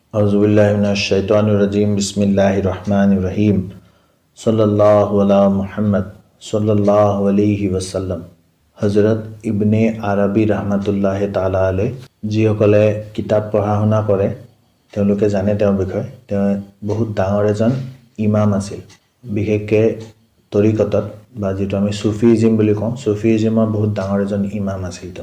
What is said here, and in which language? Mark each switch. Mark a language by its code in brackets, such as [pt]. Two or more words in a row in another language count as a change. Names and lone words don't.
[ar] أعوذ بالله من الشيطان الرجيم بسم الله الرحمن الرحيم صلى الله على محمد صلى الله عليه وسلم. [as] হযরত ইবনে আৰবী [ar] رحمة الله تعالى عليه [as] যিসকলে কিতাপ পঢ়া শুনা কৰে তেওঁলোকে জানে তেওঁৰ বিষয়ে। তেওঁ বহুত ডাঙৰ এজন ইমাম আছিল, বিশেষকৈ তৰিকতত বা যিটো আমি সুফিজিম বুলি কওঁ, সুফিজিমৰ বহুত ডাঙৰ এজন ইমাম আছিল তেওঁ।